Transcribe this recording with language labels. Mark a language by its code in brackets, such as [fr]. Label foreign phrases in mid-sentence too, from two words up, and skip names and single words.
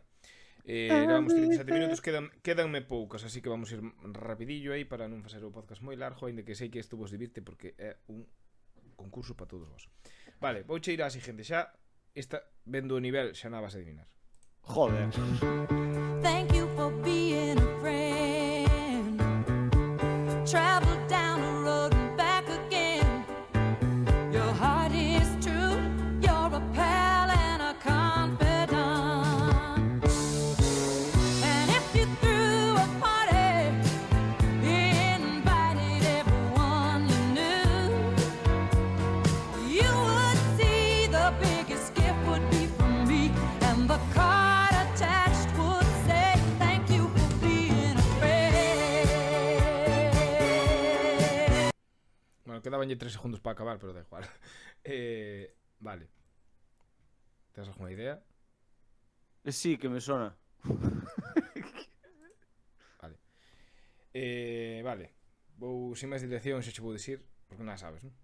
[gl] Gravamos 37 minutos, quedanme poucas, así que vamos ir rapidillo aí para non facer o podcast moi largo, aínda que sei que isto vos divirte porque é un concurso para todos vos. Vale, vou che ir á seguinte xa. Esta, vendo o nivel, xa non vas a adivinar. [es] Joder. [en] Thank you for being a friend. Travel down the road and back again. Your heart is true. You're a pal and a confidant. And if you threw a party, invited everyone you knew, you would see the biggest gift would be from me, and the card attached would say thank you for being a friend. [gl] Bueno, quedabanlle 3 segundos para acabar, pero da igual. Vale. Tens alguna idea? Sí, que me sona. Vale. Vale. Vou sin máis dirección, xa che vou dicir, porque non a sabes, non?